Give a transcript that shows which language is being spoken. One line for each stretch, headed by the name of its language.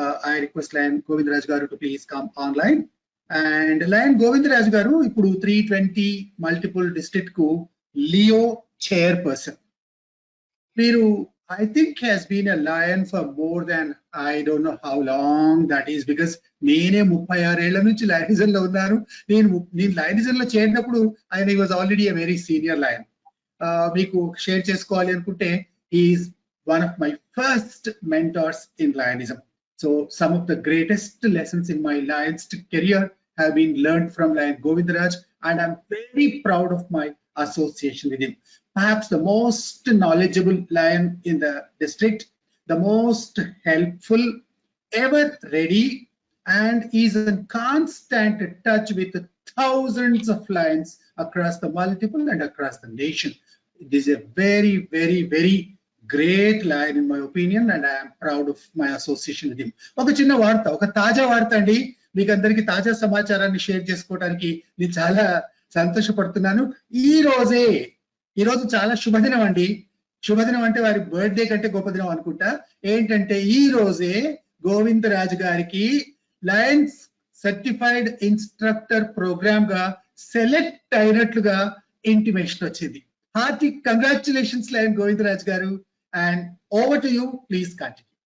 English: I request Lion Govindaraj Garu to please come online. And Lion Govindaraj Garu,
Telugu: ఇప్పుడు 320 multiple district ku Leo chairperson.
English: Veeru, I think has been a lion for more than I don't know how long that is, because
Telugu: నేనే 36 ఏళ్ల నుంచి లయనిజం లో ఉన్నాను. నేను లయనిజం లో చేరినప్పుడు ఆయన
English: Was already a very senior lion.
Telugu: మీకు షేర్ చేసుకోవాలి అనుకుంటే
English: Is one of my first mentors in lionism. So some of the greatest lessons in my lionist career have been learned from Lion Govindaraj, and I'm very proud of my association with him. Perhaps the most knowledgeable lion in the district, the most helpful, ever ready, and is in constant touch with thousands of lions across the multiple and across the nation. This is a very, very, very great lion in my opinion, and I am proud of my association with him.
Telugu: ఒక చిన్న వార్త, ఒక తాజా వార్త అండి. మీకు అందరికి తాజా సమాచారాన్ని షేర్ చేసుకోవడానికి నేను చాలా సంతోషపడుతున్నాను. ఈ రోజు చాలా శుభదినం అండి. శుభదినం అంటే వారి బర్త్డే కంటే గొప్ప దినం అనుకుంటా. ఏంటంటే ఈ రోజే గోవిందరాజు గారికి లయన్స్ సర్టిఫైడ్ ఇన్స్ట్రక్టర్ ప్రోగ్రామ్ గా సెలెక్ట్ అయినట్లుగా ఇంటిమేషన్ వచ్చింది. హార్టీ కంగ్రాచులేషన్స్ లయన్ గోవిందరాజు గారు,
English: and over to you, please continue.